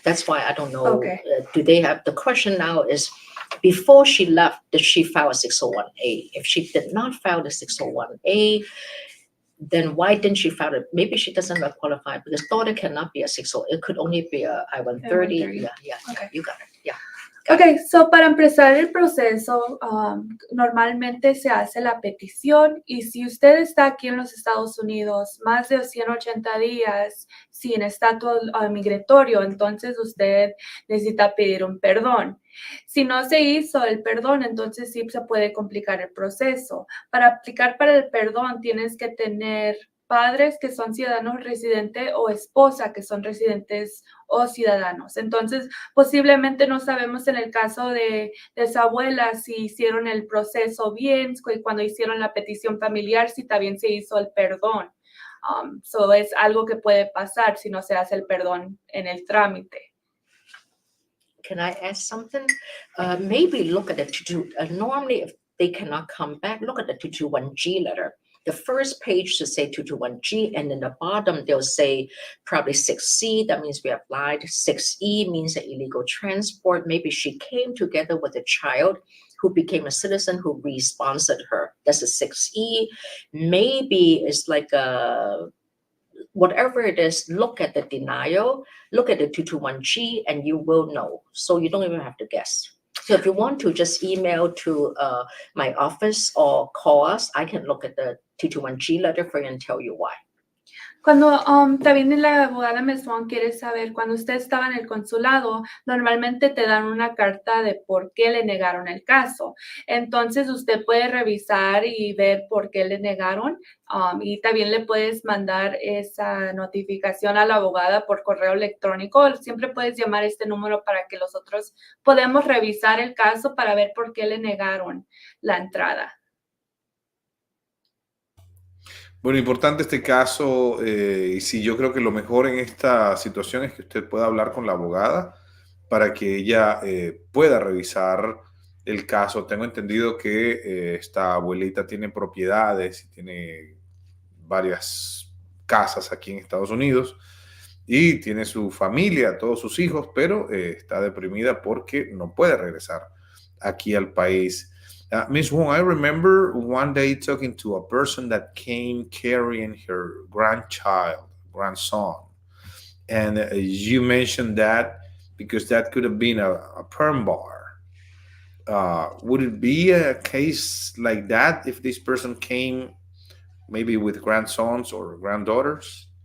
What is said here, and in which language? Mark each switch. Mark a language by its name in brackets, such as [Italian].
[English] That's why I don't know. Okay. Do they have, the question now is, before she left, did she file a 601A? If she did not file the 601A, then why didn't she file it? Maybe she doesn't qualify, because daughter cannot be a 60. It could only be a I-130. I-130. Yeah, Okay. you got it. Yeah. [Spanish] Ok, so para empezar el proceso, normalmente se hace la petición, y si usted está aquí en los Estados Unidos más de 180 días sin estatus migratorio, entonces usted necesita pedir un perdón. Si no se hizo el perdón, entonces sí se puede complicar el proceso. Para aplicar para el perdón tienes que tener padres que son ciudadanos residentes o esposa que son residentes o ciudadanos. Entonces, posiblemente no sabemos en el caso de su abuela si hicieron el proceso bien, cuando hicieron la petición familiar, si también se hizo el perdón. So es algo que puede pasar si no se hace el perdón en el trámite. [English] Can I ask something? Maybe look at the normally if they cannot come back, look at the 221G letter. The first page should say 221G, and in the bottom, they'll say probably 6C, that means we applied. 6E means an illegal transport. Maybe she came together with a child who became a citizen who re-sponsored her. That's a 6E. Maybe it's like whatever it is, look at the denial, look at the 221G, and you will know. So you don't even have to guess. So if you want to, just email to my office or call us. I can look at the 221G letter for you and tell you why. [Spanish] Cuando también la abogada Wong quiere saber, cuando usted estaba en el consulado, normalmente te dan una carta de por qué le negaron el caso. Entonces, usted puede revisar y ver por qué le negaron, y también le puedes mandar esa notificación a la abogada por correo electrónico. Siempre puedes llamar a este número para que nosotros podamos revisar el caso para ver por qué le negaron la entrada. Bueno, importante este caso, y sí, yo creo que lo mejor en esta situación es que usted pueda hablar con la abogada para que ella pueda revisar el caso. Tengo entendido que esta abuelita tiene propiedades y tiene varias casas aquí en Estados Unidos y tiene su familia, todos sus hijos, pero está deprimida porque no puede regresar aquí al país. [English] Ms. Wong, I remember one day talking to a person that came carrying her grandson, and you mentioned that because that could have been a perm bar. Would it be a case like that if this person came maybe with grandsons or granddaughters?